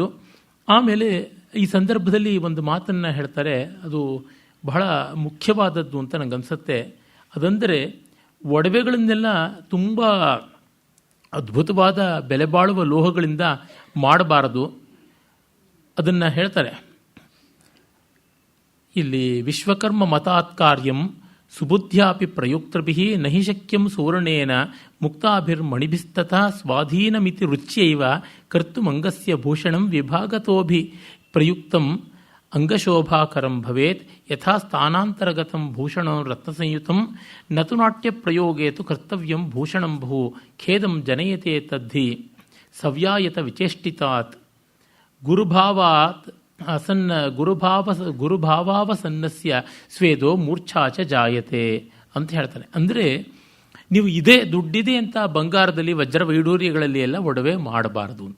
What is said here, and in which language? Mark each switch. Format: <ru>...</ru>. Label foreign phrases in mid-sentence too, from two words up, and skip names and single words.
<kn>ಆಮೇಲೆ ಈ ಸಂದರ್ಭದಲ್ಲಿ ಒಂದು ಮಾತನ್ನು ಹೇಳ್ತಾರೆ, ಅದು ಬಹಳ ಮುಖ್ಯವಾದದ್ದು ಅಂತ ನನಗನ್ಸುತ್ತೆ. ಅದಂದರೆ ಒಡವೆಗಳನ್ನೆಲ್ಲ ತುಂಬ ಅದ್ಭುತವಾದ ಬೆಲೆ ಬಾಳುವ ಲೋಹಗಳಿಂದ ಮಾಡಬಾರದು. ಅದನ್ನು ಹೇಳ್ತಾರೆ ಇಲ್ಲಿ,</kn> <sa>ವಿಶ್ವಕರ್ಮ ಮತಾತ್ ಕಾರ್ಯಂ ಸುಬುದ್ಧ್ಯಾಪಿ ಪ್ರಯುಕ್ತಭಿಃ ನಹಿ ಶಕ್ಯಂ ಸುವರ್ಣೇನ ಮುಕ್ತಾಭಿರ್ಮಣಿಭಿಸ್ತತಃ ಸ್ವಾಧೀನಮಿತಿ ರುಚ್ಯೈವ ಕರ್ತುಮಂಗಸ್ಯ ಭೂಷಣಂ ವಿಭಾಗತೋಭಿ ಪ್ರಯುಕ್ತಂ ಅಂಗಶೋಭಾಕರಂ ಭವೇತ್ ಯಥಾ ಸ್ಥಾನಾಂತರಗತಂ ಭೂಷಣಂ ರತ್ನಸಂಯುತಂ ನತು ನಾಟ್ಯ ಪ್ರಯೋಗೇ ತು ಕರ್ತವ್ಯಂ ಭೂಷಣಂ ಬಹು ಖೇದಂ ಜನಯತೆ ತದ್ಧಿ ಸವ್ಯಾಯತ ವಿಚೇಷ್ಟಿತಾತ್ ಗುರುಭಾವಾತ್ ಅಸನ್ನ ಗುರುಭಾವಾವಸನ್ನಸ್ಯ ಸ್ವೇದೋ ಮೂರ್ಛಾಚ ಜಾಯತೆ</sa> <kn>ಅಂತ ಹೇಳ್ತಾನೆ. ಅಂದರೆ ನೀವು ಇದೇ ದುಡ್ಡಿದೆ ಅಂತ ಬಂಗಾರದಲ್ಲಿ ವಜ್ರ ವೈಡೂರ್ಯಗಳಲ್ಲಿ ಎಲ್ಲ ಒಡವೆ ಮಾಡಬಾರದು ಅಂತ.</kn>